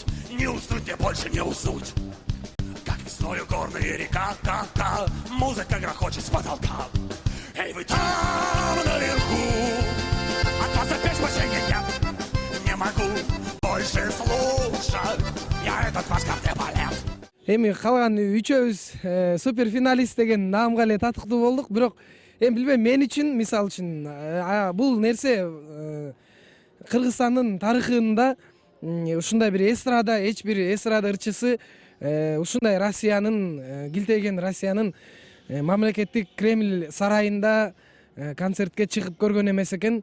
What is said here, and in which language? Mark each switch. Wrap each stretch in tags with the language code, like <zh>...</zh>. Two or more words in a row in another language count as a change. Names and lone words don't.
<ru>Не уснуть мне больше, не уснуть. Как весною горная река, музыка грохочет с потолка. Эй, вы там наверху, от вас опять спасения нет. Не могу больше слушать, я этот ваш кардебалет.</ru> <ky>Эми калган үчөөбүз супер финалист деген наамга эле татыктуу болдук. Бирок эми билбейм, мен үчүн, мисалы үчүн, бул нерсе Кыргызстандын тарыхында ушундай бир эстрада, эч бир эстрада ырчысы ушундай Россиянын, килтейген Россиянын мамлекеттик Кремль сарайында концертке чыгып көргөн эмес экен.</ky>